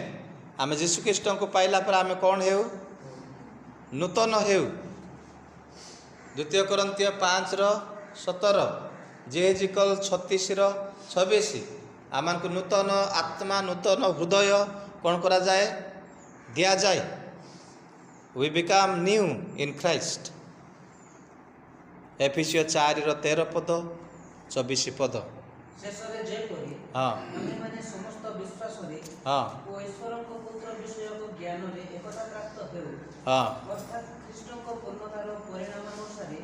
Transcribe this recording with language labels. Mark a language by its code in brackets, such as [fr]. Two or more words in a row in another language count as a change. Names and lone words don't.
[or] ଆମେ ଯୀଶୁଖ୍ରୀଷ୍ଟଙ୍କୁ ପାଇଲା ପରେ ଆମେ କ'ଣ ହେଉ? ନୂତନ ହେଉ। 2 Corinthians 5:17 Ezekiel 36:26 ଆମକୁ ନୂତନ ଆତ୍ମା ନୂତନ ହୃଦୟ କ'ଣ କରାଯାଏ? [en] ଦିଆଯାଏ। We become new in Christ। [or] ଏଫିସିଓ 4:13 ପଦ 24 ପଦ। ଶେଷରେ ଯେପରି ହଁ ଆମେମାନେ ସମସ୍ତ ବିଶ୍ୱାସରେ ହଁ ଓ ଈଶ୍ୱରଙ୍କ ପୁତ୍ର ବିଷୟକ ଜ୍ଞାନରେ ଏକତା ପ୍ରାପ୍ତ ହେଉ, ହଁ ଅର୍ଥାତ୍ ଖ୍ରୀଷ୍ଟଙ୍କ ପୂର୍ଣ୍ଣତାର ପରିଣାମ ଅନୁସାରେ